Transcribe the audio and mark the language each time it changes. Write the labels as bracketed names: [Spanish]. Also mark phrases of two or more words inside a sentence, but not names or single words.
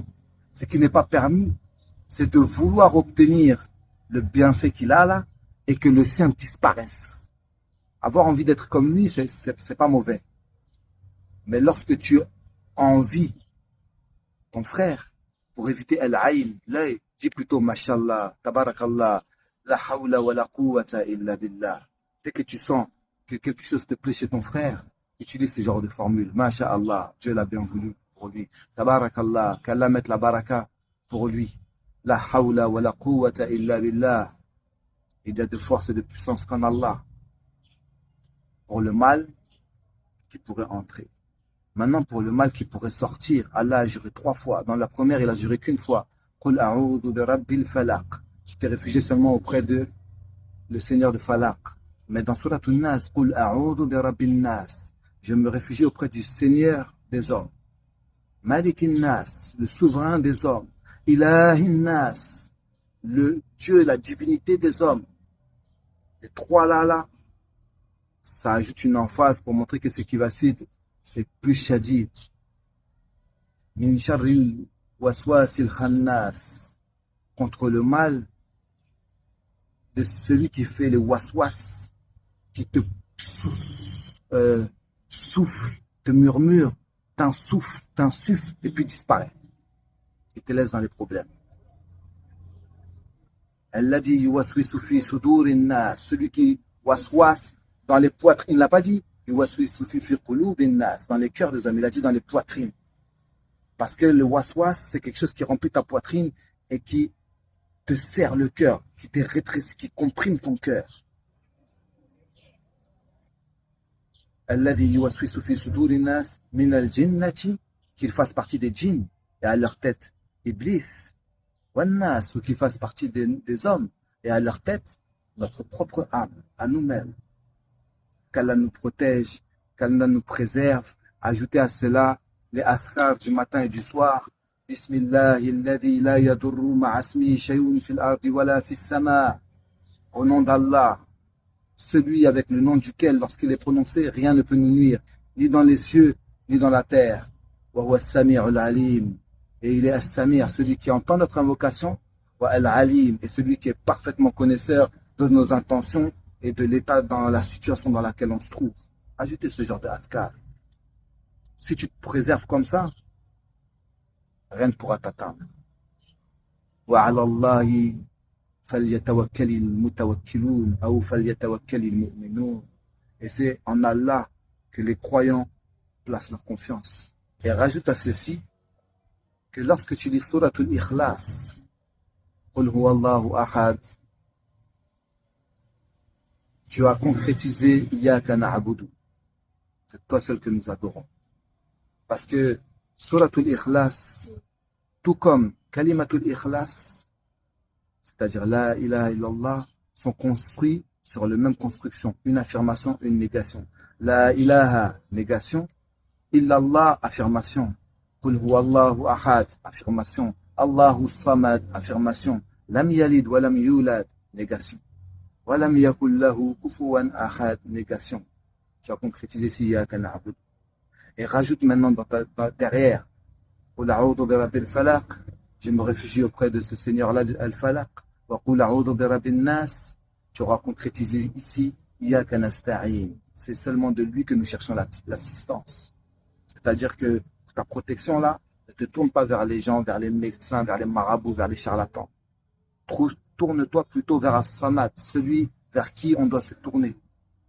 [French] Ce qui n'est pas permis, c'est de vouloir obtenir le bienfait qu'il a là et que le sien disparaisse. Avoir envie d'être comme lui, c'est pas mauvais. Mais lorsque tu envies ton frère pour éviter al-ayn, l'œil, dis plutôt mashallah, [Arabic] تبارك الله، لا حول ولا قوة إلا بالله. [French] Dès que tu sens que quelque chose te plaît chez ton frère, utilise ce genre de formule. Masha'Allah, Dieu l'a bien voulu pour lui. Tabarakallah, qu'Allah mette la baraka pour lui. [Arabic] لا حول ولا قوة إلا بالله. [French] Il y a de force et de puissance qu'en Allah. Pour le mal qui pourrait entrer. Maintenant, pour le mal qui pourrait sortir, Allah a juré 3 fois. Dans la première, il a juré qu'une fois. [Arabic] قل أعوذ برب الفلق. [French] Tu t'es réfugié seulement auprès de le Seigneur de Falaq. Mais dans [Arabic] سورة الناس، قل أعوذ برب الناس. [French] Je me réfugie auprès du Seigneur des hommes. [Arabic] ملك الناس, [French] le souverain des hommes. [Arabic] إله الناس, [French] le Dieu, la divinité des hommes. Les 3 là, ça ajoute une emphase pour montrer que ce qui va suivre, c'est plus shadid. [Arabic] من شر الوسواس الخناس, [French] contre le mal de celui qui fait le waswas, qui te souffle, te murmure, t'insuffle et puis disparaît. Et te laisse dans les problèmes. [Arabic] الذي يوسوس في صدور الناس, [French] celui qui waswas dans les poitrines, il n'a pas dit [Arabic] يوسوس في قلوب الناس, [French] dans les cœurs des hommes, il a dit dans les poitrines. Parce que le waswas, c'est quelque chose qui remplit ta poitrine et qui te serre le cœur, qui te rétrécit, qui comprime ton cœur. [Arabic] الذي يوسوس في صدور الناس من الجنة, [French] qu'il fasse partie des djinns et à leur tête Iblis, Wannas, ou qu'ils fassent partie des hommes et à leur tête notre propre âme, à nous-mêmes. Qu'Allah nous protège, qu'Allah nous préserve. Ajoutez à cela les athkar du matin et du soir. [Arabic] بسم الله الذي لا يضر مع اسمه شيء في الأرض ولا في السماء. [French] Au nom d'Allah, celui avec le nom duquel, lorsqu'il est prononcé, rien ne peut nous nuire, ni dans les cieux, ni dans la terre. [Arabic] وهو السميع العليم. [French] Et il est as-Samir, celui qui entend notre invocation, [Arabic] والعليم, [French] et celui qui est parfaitement connaisseur de nos intentions et de l'état dans la situation dans laquelle on se trouve. Ajoutez ce genre de adhkar. Si tu te préserves comme ça, rien ne pourra t'atteindre. [Arabic] وعلى الله فليتوكل المتوكلون أو فليتوكل المؤمنون. [French] Et c'est en Allah que les croyants placent leur confiance. Et rajoute à ceci que lorsque tu lis Surat al-Ikhlas, [Arabic] قل هو الله أحد, [French] tu as concrétisé [Arabic] إياك نعبد. [French] C'est toi seul que nous adorons. Parce que Surat al-Ikhlas, tout comme Kalimatul Ikhlas, c'est-à-dire [Arabic] لا إله إلا الله, [French] sont construits sur la même construction. Une affirmation, une négation. [Arabic] لا إله, négation. إلا الله, affirmation. قل هو الله أحد, affirmation. الله الصمد, affirmation. لم يلد ولم يولد, négation. ولم يكن له كفوا أحد, [French] négation. Tu as concrétisé ici [Arabic] إياك نعبد. [French] Et rajoute maintenant derrière [Arabic] قل أعوذ برب الفلق, [French] je me réfugie auprès de ce Seigneur-là, Al-Falaq. [Arabic] وقل أعوذ برب الناس, [French] tu auras concrétisé ici [Arabic] إياك نستعين. [French] C'est seulement de lui que nous cherchons l'assistance. C'est-à-dire que ta protection là, ne te tourne pas vers les gens, vers les médecins, vers les marabouts, vers les charlatans. Tourne-toi plutôt vers As-Samad, celui vers qui on doit se tourner.